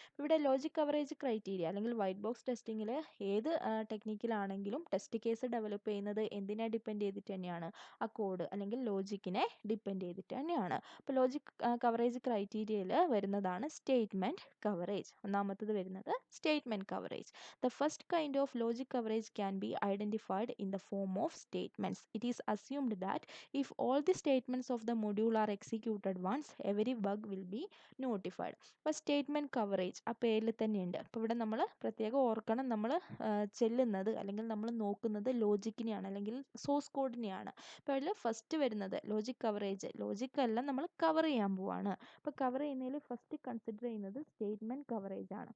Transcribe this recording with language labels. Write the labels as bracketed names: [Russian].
[Malayalam] ഇവിടെ logic coverage criteria അല്ലെങ്കിൽ white box ടെസ്റ്റിങ്ങിൽ ഏത് ടെക്നിക്കിലാണെങ്കിലും ടെസ്റ്റ് കേസ് ഡെവലപ്പ് ചെയ്യുന്നത് എന്തിനെ ഡിപ്പെൻഡ് ചെയ്തിട്ട് തന്നെയാണ്, ആ കോഡ് അല്ലെങ്കിൽ ലോജിക്കിനെ ഡിപ്പെൻഡ് ചെയ്തിട്ട് തന്നെയാണ്. അപ്പോൾ ലോജിക് കവറേജ് ക്രൈറ്റീരിയയിൽ വരുന്നതാണ് സ്റ്റേറ്റ്മെൻറ്റ് കവറേജ്. ഒന്നാമത്തത് വരുന്നത് statement coverage. [English] The first kind of logic coverage can be identified in the form of statements. It is assumed that if all the statements of the module are executed once, every bug will be notified. [Malayalam] അപ്പോൾ statement coverage ആ പേരിൽ തന്നെയുണ്ട്. അപ്പോൾ ഇവിടെ നമ്മൾ പ്രത്യേകം ഓർക്കണം, നമ്മൾ ചെല്ലുന്നത് അല്ലെങ്കിൽ നമ്മൾ നോക്കുന്നത് ലോജിക്കിനെയാണ് അല്ലെങ്കിൽ സോഴ്സ് കോഡിനെയാണ്. അപ്പോൾ അതിൽ ഫസ്റ്റ് വരുന്നത് ലോജിക് കവറേജ്. ലോജിക് എല്ലാം നമ്മൾ കവർ ചെയ്യാൻ പോവാണ്. അപ്പോൾ കവർ ചെയ്യുന്നതിൽ ഫസ്റ്റ് കൺസിഡർ ചെയ്യുന്നത് സ്റ്റേറ്റ്മെൻറ്റ് കവറേജ് ആണ്.